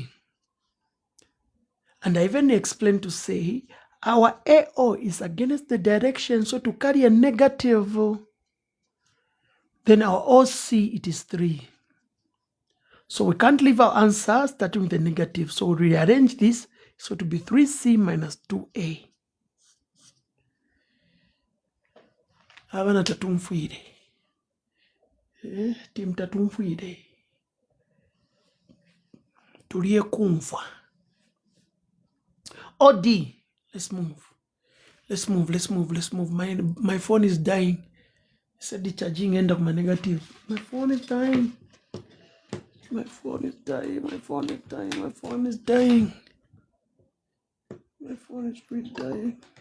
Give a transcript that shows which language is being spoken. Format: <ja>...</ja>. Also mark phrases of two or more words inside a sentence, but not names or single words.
<en>And I even explained to say our AO is against the direction, so to carry a negative, then our OC, it is 3. So we can't leave our answer starting with a negative. So we rearrange this, so to be 3C minus 2A.</en> <bem>Abana tatumfuire. Tim tatumfuire. Tulie kumfa.</bem> <en>OD. Let's move. My phone is dying. I said the charging end of my negative. My phone is dying. My phone is really dying.</en>